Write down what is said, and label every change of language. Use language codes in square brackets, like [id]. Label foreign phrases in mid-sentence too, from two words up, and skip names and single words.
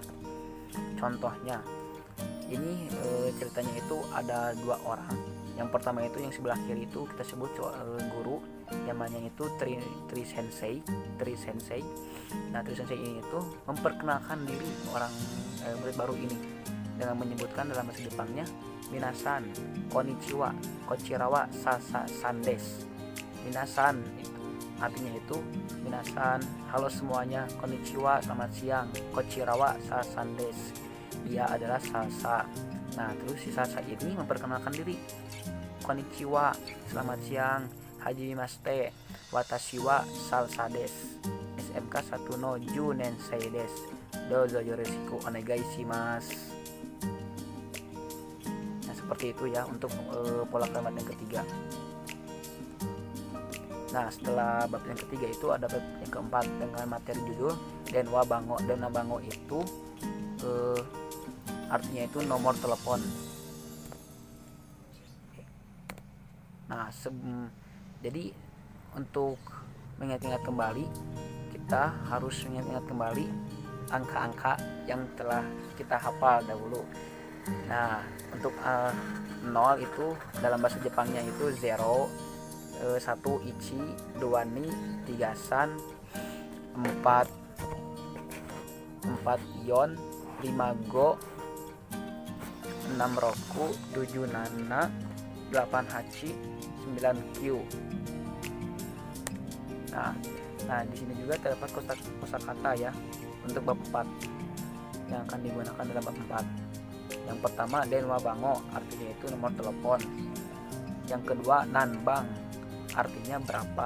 [id] Contohnya ini ceritanya itu ada 2 orang. Yang pertama itu yang sebelah kiri itu kita sebut guru, namanya itu Tri Sensei. Nah, Tri Sensei ini itu memperkenalkan diri orang murid baru ini dengan menyebutkan dalam bahasa Jepangnya [ja] 皆さんこんにちはこちらはさんです. [id] Minasan artinya itu minasan halo semuanya, konnichiwa selamat siang, [ja] こちらはさんです. [id] Dia adalah Sasa. Nah, terus si Sasa ini memperkenalkan diri. Konnichiwa selamat siang, [ja] はじめまして、私は Salsa です. SMK 1 の十年生です. どうぞよろしくお願いします. [id] Nah, seperti itu ya untuk pola kalimat yang ketiga. Nah, setelah bab yang ketiga itu ada bab yang keempat dengan materi judul [ja] 電話番号. 電話番号 [id] itu artinya itu nomor telepon. Nah, jadi untuk mengingat-ingat kembali, kita harus mengingat-ingat kembali angka-angka yang telah kita hafal dahulu. Nah, untuk 0 itu dalam bahasa Jepangnya itu 0, 1 ichi, 2 ni, 3 san, 4 yon, 5 go, 6 roku, 7 nana, 8 hachi, 9 q. Nah, di sini juga terdapat kosakata ya untuk bab 4 yang akan digunakan dalam bab 4. Yang pertama [ja] 電話番号, [id] artinya itu nomor telepon. Yang kedua nanbang, artinya berapa.